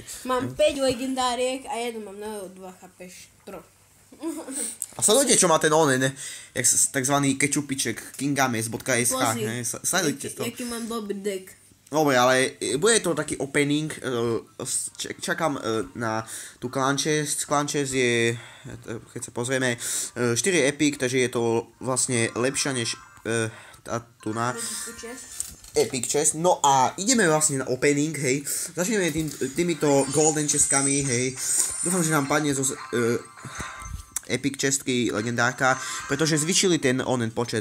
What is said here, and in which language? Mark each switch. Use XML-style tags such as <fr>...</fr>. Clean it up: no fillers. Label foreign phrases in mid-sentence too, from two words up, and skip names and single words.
<sk>Mám 5 legendáriek a jednu mám na 2, chápeš, 3. A sledujte, čo má ten onen, takzvaný ketchupiček kingames.sk, sledujte to. Jaký mám dobrý deck. Dobre, ale bude to taký opening, čakám na tú</sk> <en>clan chest. Clan chest</en> <sk>je, keď sa pozrieme, 4 epic, takže je to vlastne lepšia než tá tu na</sk> <en>epic chest.</en> <sk>No a ideme vlastne na opening, hej. Začneme týmito golden chestkami, hej. Dúfam, že nám padne zo epic chestky legendárka, pretože zvyšili ten onen počet.</sk>